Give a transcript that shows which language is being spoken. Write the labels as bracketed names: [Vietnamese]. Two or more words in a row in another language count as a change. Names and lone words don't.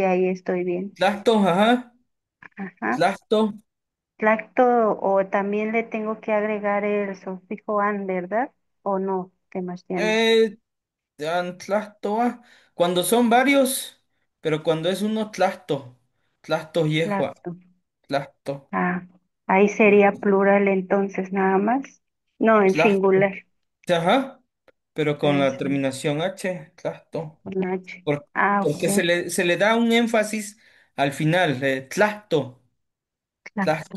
[Spanish] si ahí estoy bien. Tlacto, ajá. Ajá. Tlacto. Lacto, o también le tengo que agregar el sufijo an, ¿verdad? ¿O no, Sebastián? Eh, tlactoa. Cuando son varios, pero cuando es uno tlacto. [Nahuatl languages] Tlacto yehua. [Spanish] Lacto. Tlacto. Ah, ahí sería plural entonces nada más. No, en Tlacto. singular. Ajá. Pero con En la terminación H. Tlacto. con H. Por- Ok. Porque se le da un énfasis al final. Tlacto. Lacto.